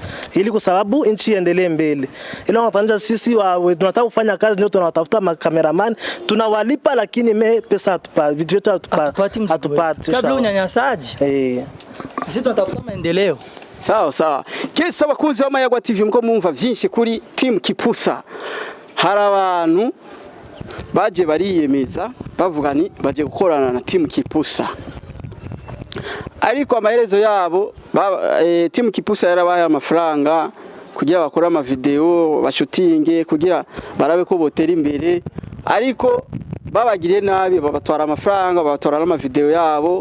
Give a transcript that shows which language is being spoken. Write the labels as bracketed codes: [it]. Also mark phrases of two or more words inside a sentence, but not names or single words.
[sw] Ili kwa sababu nchi iendelee mbele. Ila unakutanisha sisi tunataka kufanya kazi ndio tunawatafuta makameramani, tunawalipa lakini pesa hatupati. Vitu vyetu hatupati. Kabla unyanyasaji. Sisi tunatafuta maendeleo. Sawa. [rn] Kesa bakunzi wa Amayagwa TV mko mumva vyinshi kuri team Kipusa. Hari abantu baje bariyemeza bavuga ni baje gukorana na team Kipusa. Ariko amaherezo yabo team Kipusa yarabaye amafaranga kugira bakora ama video bashutinge kugira barabe ko botera imbere, ariko babagiriye nabi babatwara amafaranga babatwara n'ama video yabo.